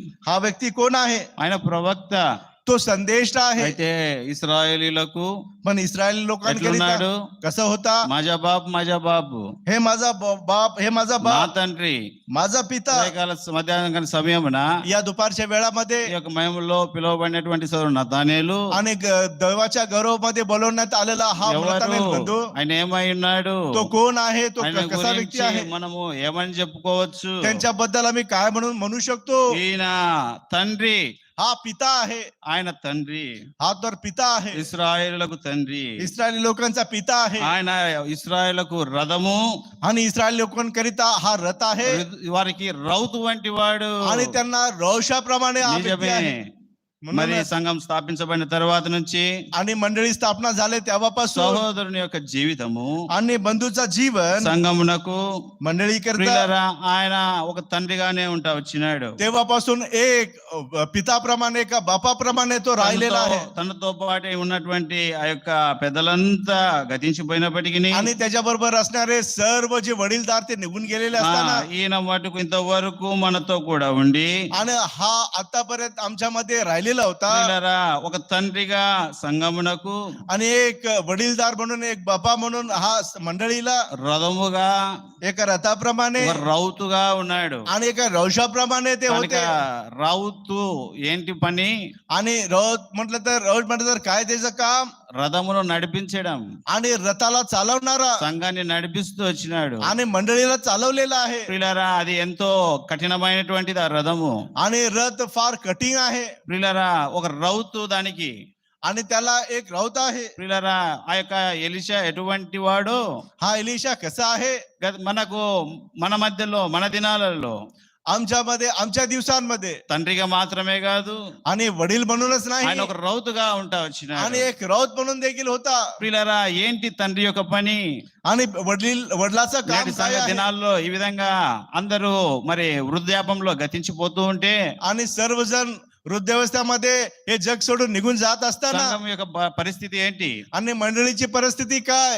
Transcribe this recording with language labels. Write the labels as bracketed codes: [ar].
[mr] हा व्यक्ती कोण आहे? [te] ఆయన ప్రవక్త. [mr] तो संदेश आहे. [te] అయితే ఇశ్రాయేలీలకు [mr] पण इस्रायली लोकांकरिता [te] ఎట్లున్నాడు? [mr] कसं होता? माझा బాపు, हे माझा बाप, हे माझा [te] నా [mr] बाप, [te] తండ్రి. [mr] माझा पिता. [te] ఉదయకాల మధ్యాహ్న సమయమున [mr] या दुपारच्या वेळामध्ये [te] ఈ యొక్క మహిమలో పిలువబడినటువంటి సోదరుడు నతానేలు [mr] आणि देवाच्या गौरवमध्ये बोलवण्यात आलेला हा [te] ఎవరు? [mr] नतानेल बंधू. [te] ఆయన ఏమై ఉన్నాడు? [mr] तो कोण आहे? तो [te] ఆయన [mr] कसा व्यक्ती [te] గురించి [mr] आहे? [te] మనము ఏమని చెప్పుకోవచ్చు? [mr] त्यांच्याबद्दल आम्ही काय म्हणू शकतो? [te] ఈయన తండ్రి, [mr] हा पिता आहे. [te] ఆయన తండ్రి, [mr] हा तर पिता आहे. [te] ఇశ్రాయేలులకు తండ్రి. [mr] इस्रायली लोकांचा पिता आहे. [te] ఆయన ఇశ్రాయేలుకు రథము, [mr] आणि इस्रायली लोकांकरिता हा रथ आहे. [te] వారికి రౌతు వంటి వాడు. [mr] आणि त्यांना रौशाप्रमाणे हा व्यक्ती [te] నిజమే, [mr] आहे. [te] మరి [mr] म्हणूनच [te] సంఘం స్థాపించబడిన తర్వాత నుంచి [mr] आणि मंडळी स्थापना झाले तेव्हापासून [te] సహోదరుని యొక్క జీవితము [mr] आणि बंधूचा जीवन [te] సంఘమునకు [mr] मंडळी करता [te] ప్రియులారా ఆయన ఒక తండ్రిగానే ఉంటా వచ్చినాడు. [mr] तेव्हापासून एक पिताप्रमाणे एका बापाप्रमाणे तो राहिलेला आहे [te] తనతో పాటు ఉన్నటువంటి ఆ యొక్క పెద్దలంతా గతించిపోయినప్పటికీ [mr] आणि त्याच्याबरोबर असणारे सर्व जे वडीलधार ते निघून गेलेले असताना [te] ఈయన మటుకు ఇంతవరకు మనతో కూడా ఉండి [mr] आणि हा आतापर्यंत आमच्यामध्ये राहिलेला होता [te] ప్రియులారా ఒక తండ్రిగా సంఘమునకు [mr] आणि एक वडीलधार म्हणून एक बापा म्हणून हा मंडळीला [te] రథముగా [mr] एका रथाप्रमाणे [te] ఒక రౌతుగా ఉన్నాడు. [mr] आणि एका रौशाप्रमाणे ते [te] కనుక [mr] होते [te] రౌతు ఏంటి పని? [mr] आणि रौत म्हटलं तर काय त्याचं काम [te] రథమును నడిపించడం, [mr] आणि रथाला चालवणारा [te] సంఘాన్ని నడిపిస్తూ వచ్చినాడు. [mr] आणि मंडळीला चालवलेला आहे [te] ప్రియులారా అది ఎంతో కఠినమైనటువంటిది ఆ రథము. [mr] आणि रथ फार कठीण आहे [te] ప్రియులారా ఒక రౌతు దానికి. [mr] आणि त्याला एक रौत आहे [te] ప్రియులారా ఆ యొక్క ఎలీషా ఎటువంటి వాడు? [mr] हा एलिशा कसा आहे [te] మనకు మన మధ్యలో మన దినాలలో [mr] आमच्यामध्ये आमच्या दिवसांमध्ये [te] తండ్రిగా మాత్రమే కాదు [mr] आणि वडील म्हणूनच [te] ఆయన [mr] नाही [te] ఒక రౌతుగా ఉంటా వచ్చినాడు. [mr] आणि एक रौत म्हणून देखील होता [te] ప్రియులారా ఏంటి తండ్రి యొక్క పని? [mr] आणि वडिलाचं काम [te] నేటి [mr] काय [te] సంఘ [mr] आहे [te] దినాల్లో ఈ విధంగా అందరూ మరి వృద్ధాపంలో గతించిపోతూ ఉంటే [mr] आणि सर्वजण वृद्धावस्थेमध्ये हे जग सोडून निघून जात असताना [te] సంఘం యొక్క పరిస్థితి ఏంటి? [mr] आणि मंडळीची परिस्थिती काय